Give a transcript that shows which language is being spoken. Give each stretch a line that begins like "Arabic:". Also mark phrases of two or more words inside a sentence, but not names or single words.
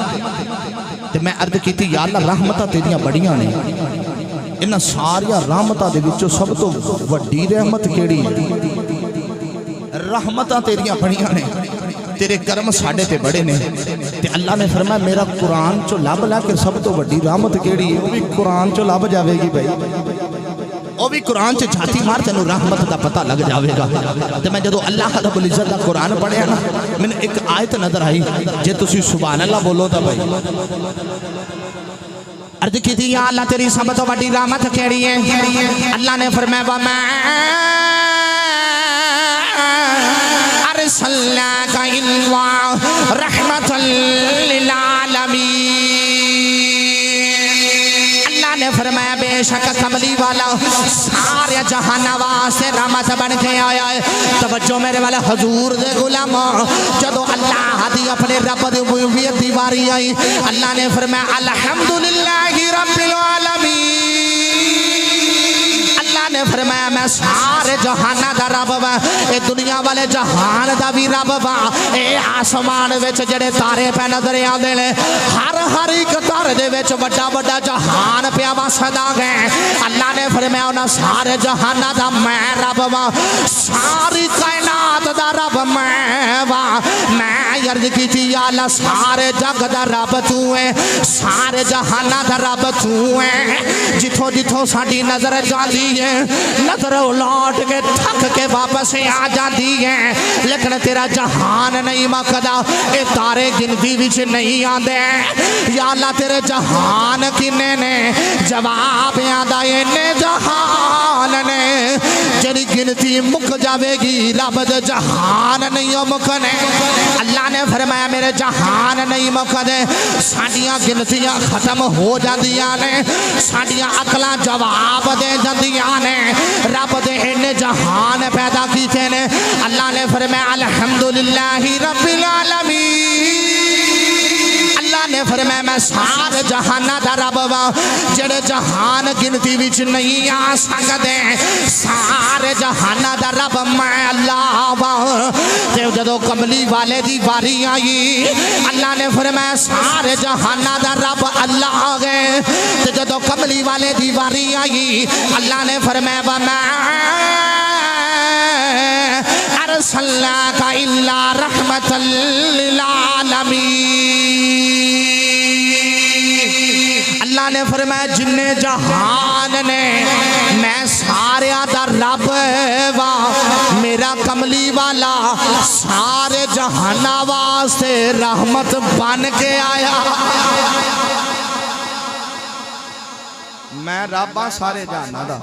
Punjabi: تے میں عرض کیتی یا اللہ رحمتاں تیریاں بڑیاں نے، انہاں ساریاں رحمتاں دے وچوں سب تو وڈی رحمت کیہڑی ہے? رحمتاں تیریاں بڑیاں نے، تیرے کرم ساڈے تے بڑے نے. تے اللہ نے فرمایا میرا قرآن چو لبھ لا کے سب تو وڈی رحمت کیہڑی ہے، وہ بھی قرآن چو لبھ جاوے گی. بھائی وہ بھی قرآن چ چھاتی مار تینوں رحمت کا پتا لگ جائے گا. تو میں جو
Arabic: الله رب العزة
Punjabi: کا قرآن پڑھیا نا، میں نے ایک آیت نظر آئی، جے تسی
Arabic: سبحان الله
Punjabi: بولو تو بھائی عرض کی تھی یا اللہ تیری سب تو بڑی رحمت کیہڑی ہے? اللہ نے فرمایا میں
Arabic: أرسلناك إلا رحمة للعالمين.
Punjabi: اللہ نے فرمایا بیشک کملی والا سارے جہاناں واسطے رحمت بن کے آیا ہے. توجہ میرے والے حضور دے غلامو، جدوں اللہ دی اپنے رب دی عبودیت دی واری آئی، اللہ نے فرمایا
Arabic: الحمد لله رب العالمين.
Punjabi: اللہ نے فرمایا میں سارے جہاناں دا رب واں، اے دنیا والے جہان دا بھی رب واں. اے آسمان وچ جیہڑے تارے پے نظر آؤندے نے، ہر ہر ایک تارے دے وچ بڑا بڑا جہان پیا وسدا ہے. اللہ نے فرمایا انہاں سارے جہاناں دا میں رب واں، ساری کائنات دا رب میں واں. میں عرض کیتی یا اللہ سارے جگ دا رب تو ہے، سارے جہاناں دا رب تو ہے. جتھوں جتھوں ساڈی نظر جاتی ہے، نظر لوٹ کے تھک کے واپس آ جاتی ہے، لیکن تیرا جہان نہیں مکدا. یہ تارے گنتی وچ نہیں آندے۔ یا اللہ تیرے جہان کنے نے? جواب آندا انے جہان نے، جہدی گنتی مک جاوے گی رب دے جہان نہیں مکنے. اللہ نے فرمایا میرے جہان نہیں مکدے، ساڈیاں گنتیاں ختم ہو جاندیاں نے، ساڈیاں عقلاں جواب دے جاندیاں نے. رب دے انے جہان پیدا کیتے نے. اللہ نے فرمایا
Arabic: الحمد لله رب العالمين.
Punjabi: اللہ نے فرمایا میں سارے جہاناں دا رب واں، جیہڑے جہان گنتی وچ نہیں آ سکدے. سارے جہاناں دا رب میں اللہ واں. تے جدوں کملی والے دی باری آئی، اللہ نے فرمایا سارے جہاناں دا رب اللہ ہے. تے جدوں کملی والے دی باری آئی، اللہ نے فرمایا میں
Arabic: أرسلناك إلا رحمة للعالمين.
Punjabi: اللہ نے فرمایا جنے جہان نے میں سارے دا رب واں. میرا کملی والا سارے جہاناں واسطے رحمت بن کے آیا. میں رب ہاں سارے جہاناں دا.